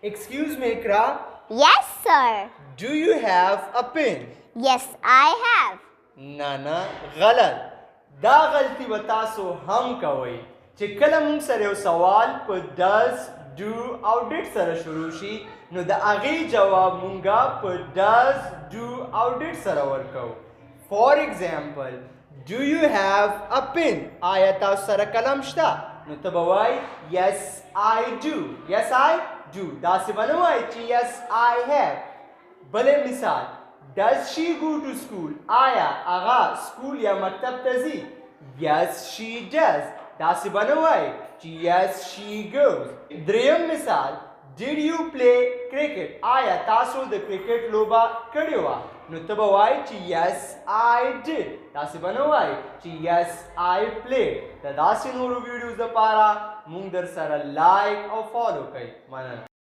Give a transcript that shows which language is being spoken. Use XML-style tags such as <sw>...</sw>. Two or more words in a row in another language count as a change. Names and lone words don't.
<en>Excuse me, Ikra. Yes, sir. Do you have a pen? Yes, I have.</en> <ps>نه غلط. دا غلطي به تاسو هم کوئ چې کله مونږ سره یو سوال په</ps> <en>does, do</en> <ps>او did سره شروع شي نو د هغې جواب مونږه په</ps> <en>does, do</en> <ps>او did سره ورکو.</ps> <en>For example, do you have a pen?</en> <ps>آیا تاسو سره قلم شته؟ نو ته به وایي</ps> <en>yes I do. Yes I do.</en> <ps>داسې به نه وایي چې</ps> <en>yes I have.</en> <ps>بلې مثال</ps> <en>Does she go to school?</en> <ps>آیا هغه سکول یا مکتب ته ځي؟</ps> <en>Yes she does.</en> <ps>داسې به نه وایي چې</ps> <en>yes she goes.</en> <ps>دریم مثال</ps> <en>Did you play cricket?</en> <ps>آیا تاسو د کرکټ لوبه کړې وه؟ نو ته به وایي چې</ps> <en>yes I did.</en> <ps>داسې به نه وایي چې</ps> <en>yes I played.</en> <ps>د داسې نورو ویډیوز لپاره مونږ در سره لایک او فالو کوئ. مننه.</ps>